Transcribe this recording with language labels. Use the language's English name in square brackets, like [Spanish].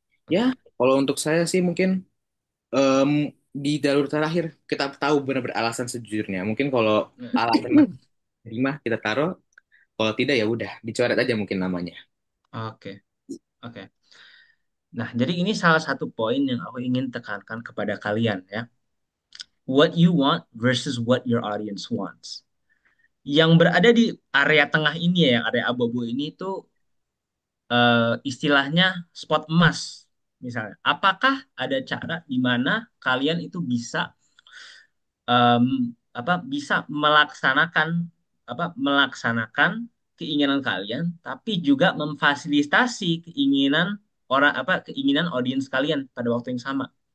[Indonesian] Ya, kalau untuk saya sih mungkin di jalur terakhir kita tahu benar-benar alasan sejujurnya. Mungkin kalau alasan masih terima kita taruh, kalau tidak ya udah dicoret aja mungkin namanya. Oke, oke. Nah, jadi ini salah satu poin yang aku ingin tekankan kepada kalian ya. [English] What you want versus what your audience wants. [Indonesian] Yang berada di area tengah ini ya, yang area abu-abu ini tuh istilahnya spot emas misalnya. Apakah ada cara di mana kalian itu bisa em, bisa melaksanakan keinginan kalian, tapi juga memfasilitasi keinginan audiens kalian pada waktu yang sama.